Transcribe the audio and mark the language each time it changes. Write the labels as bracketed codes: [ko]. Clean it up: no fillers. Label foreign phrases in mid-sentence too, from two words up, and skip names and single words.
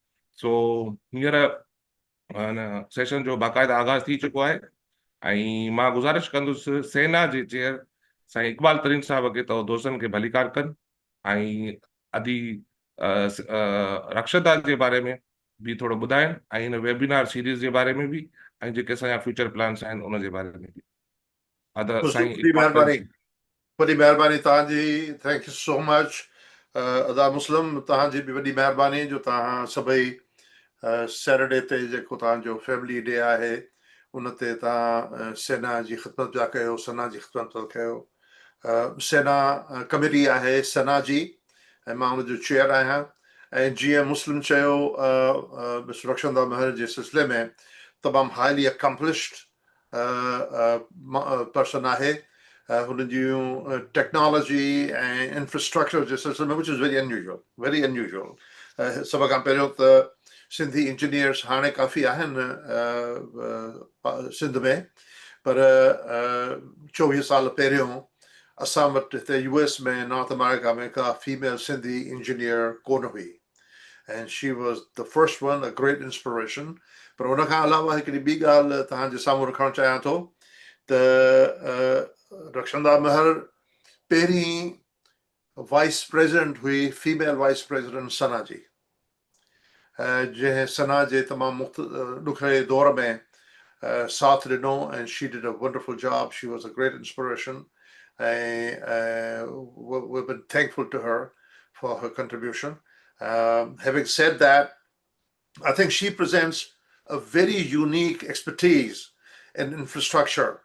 [sd] सो हींअर हिन सेशन जो बाक़ाइदा आगाज़ थी चुको आहे ऐं मां गुज़ारिश कंदुसि सेना जे चेयर साईं इक़बाल तरीन साहब खे त दोस्तनि खे भलीकार कनि ऐं अदी रक्षता जे बारे में भी थोड़ो ॿुधाइनि ऐं हिन [en] webinar series [sd] जे बारे में बि ऐं जेके असांजा [en] future plans [sd] आहिनि उन जे बारे में बि। अदा साईं वॾी इक़बाल तरीन महिरबानी, वॾी महिरबानी तव्हांजी, [en] Thank you so much. [sd] अदा मुस्लिम, तव्हांजी बि वॾी महिरबानी जो तव्हां सभई सैटरडे ते जेको तव्हांजो [en] family day [sd] आहे उन ते तव्हां सेना जी ख़िदमत पिया कयो, सना जी ख़िदमत पिया कयो। सेना कमेटी आहे सना जी ऐं मां हुनजो चेयर आहियां। ऐं जीअं मुस्लिम चयो, मिस्टर रक्षंदा महर जे सिलसिले में तमामु [en] highly accomplished person [sd] आहे। हुन जूं टेक्नोलॉजी ऐं इंफ्रास्ट्रक्चर जे सिलसिले में [en] which is very unusual. [sd] सभ खां पहिरियों त सिंधी इंजीनियर्स हाणे काफ़ी आहिनि सिंध में, पर 24 साल पहिरियों असां वटि हिते US में नॉर्थ अमेरिका में का फीमेल सिंधी इंजीनियर कोन हुई [en] and she was the first one, a great inspiration. [sd] पर हुन खां अलावा हिकिड़ी ॿी ॻाल्हि तव्हांजे साम्हूं रखणु चाहियां थो त रक्षंदा महर पहिरीं [en] vice president [sd] हुई, [en] female vice president [sd] सना जी, जंहिं सना जे तमामु ॾुखिये दौर में साथ ॾिनो [en] and she did a wonderful job. She was a great inspiration and we've been thankful to her for her contribution. Having said that, I think she presents a very unique expertise in infrastructure.